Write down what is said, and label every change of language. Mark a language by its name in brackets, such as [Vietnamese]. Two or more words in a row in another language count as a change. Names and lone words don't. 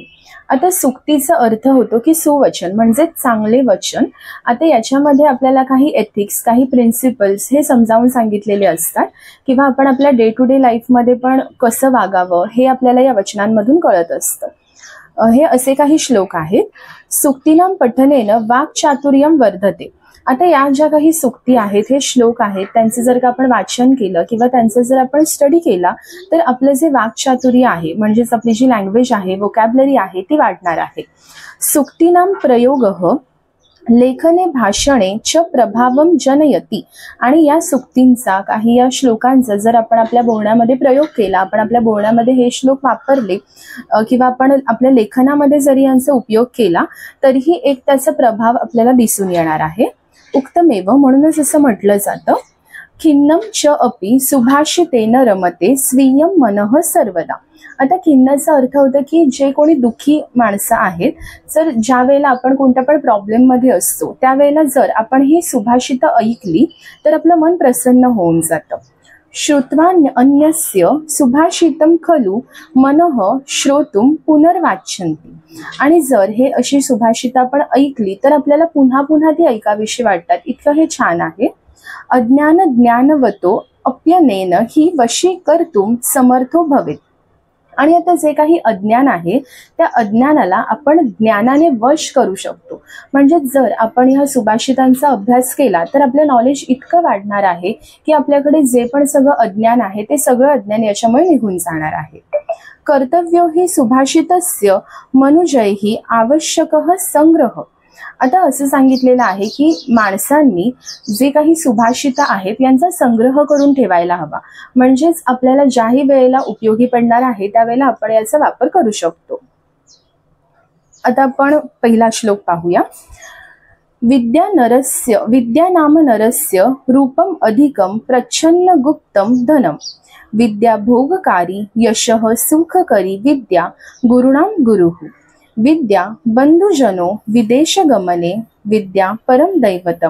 [Marathi] आता सुक्तीचा अर्थ होतो की सुवचन म्हणजे चांगले वचन. आता याच्यामध्ये आपल्याला काही एथिक्स, काही प्रिन्सिपल्स हे समजावून सांगितलेले असतात किंवा आपण आपल्या [English] day to day lifeमध्ये [Marathi] पण कसं वागावं हे आपल्याला या वचनांमधून कळत असतं. हे असे काही श्लोक आहेत. [Sanskrit] सुक्तीनां पठनेन वाक्चातुर्यं वर्धते. [Marathi] आता या ज्या काही सुक्ती आहेत, हे श्लोक आहेत, त्यांचं जर का आपण वाचन केलं किंवा त्यांचं जर आपण स्टडी केला तर आपलं जे वाक्चातुर्य आहे म्हणजेच आपली जी लँग्वेज आहे, वोकॅब्युलरी आहे ती वाढणार आहे. [Sanskrit] सुक्तीनां प्रयोगः लेखने भाषणे च प्रभावं जनयति. [Marathi] आणि या सुक्तींचा, काही या श्लोकांचा जर आपण आपल्या बोलण्यामध्ये प्रयोग केला, आपण आपल्या बोलण्यामध्ये हे श्लोक वापरले किंवा आपण आपल्या लेखनामध्ये जरी यांचा उपयोग केला तरीही एक त्याचा प्रभाव आपल्याला दिसून येणार आहे. उक्तमेव, म्हणूनच असं म्हटलं जातं, [Sanskrit] खिन्नं च अपि सुभाषितेन रमते स्वीयं मनः सर्वदा. [Marathi] आता खिन्नचा अर्थ होतं की जे कोणी दुःखी माणसं आहेत, जर ज्या वेळेला आपण कोणत्या पण प्रॉब्लेममध्ये असतो त्यावेळेला जर आपण ही सुभाषित ऐकली तर आपलं मन प्रसन्न होऊन जातं. [Sanskrit] श्रुत्वा अन्यस्य सुभाषितं खलु मनः श्रोतुं पुनर्वाच्यन्ति. [Marathi] आणि जर हे अशी सुभाषित आपण ऐकली तर आपल्याला पुन्हा पुन्हा ती ऐकावीशी वाटतात, इतकं हे छान आहे. [Sanskrit] अज्ञान ज्ञानवतो अप्यनेन ही वशी कर्तुं समर्थो भवेत. [Marathi] आणि आता जे काही अज्ञान आहे त्या अज्ञानाला आपण ज्ञानाने वश करू शकतो. म्हणजे जर आपण ह्या सुभाषितांचा अभ्यास केला तर आपलं नॉलेज इतकं वाढणार आहे की आपल्याकडे जे पण सगळं अज्ञान आहे ते सगळं अज्ञान याच्यामुळे निघून जाणार आहे. [Sanskrit] कर्तव्यो हि सुभाषितस्य मनुजैहि आवश्यकः संग्रह. [Marathi] आता असं सांगितलेलं आहे की माणसांनी जे काही सुभाषित आहेत यांचा संग्रह करून ठेवायला हवा. म्हणजेच आपल्याला ज्याही वेळेला उपयोगी पडणार आहे त्यावेळेला आपण याचा वापर करू शकतो. आता आपण पहिला श्लोक पाहूया. [Sanskrit] विद्या नाम नरस्य रूपम अधिकम प्रच्छन्न गुप्तम धनम. विद्या भोगकारी यशः सुखकरी विद्या गुरुणां गुरुः. विद्या बंधुजनो विदेशगमने विद्या परम दैवतम.